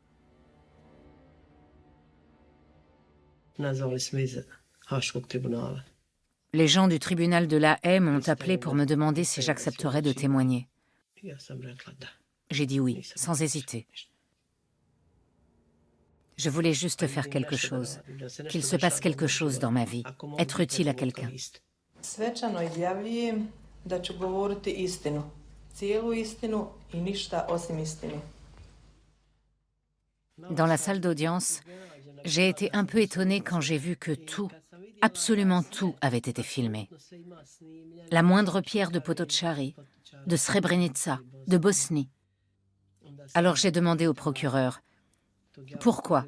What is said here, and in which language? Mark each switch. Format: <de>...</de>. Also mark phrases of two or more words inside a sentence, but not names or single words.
<fr>Les gens du tribunal de La Haye m'ont appelé pour me demander si j'accepterais de témoigner. J'ai dit oui, sans hésiter. Je voulais juste faire quelque chose, qu'il se passe quelque chose dans ma vie, être utile à quelqu'un.</fr> <bs>Svečano izjavljujem da ću govoriti istinu, cijelu istinu I ništa osim istine.</bs> <fr>Dans la salle d'audience, j'ai été un peu étonnée quand j'ai vu que tout, absolument tout, avait été filmé. La moindre pierre de Potocari, de Srebrenica, de Bosnie. Alors j'ai demandé au procureur, « Pourquoi?</fr>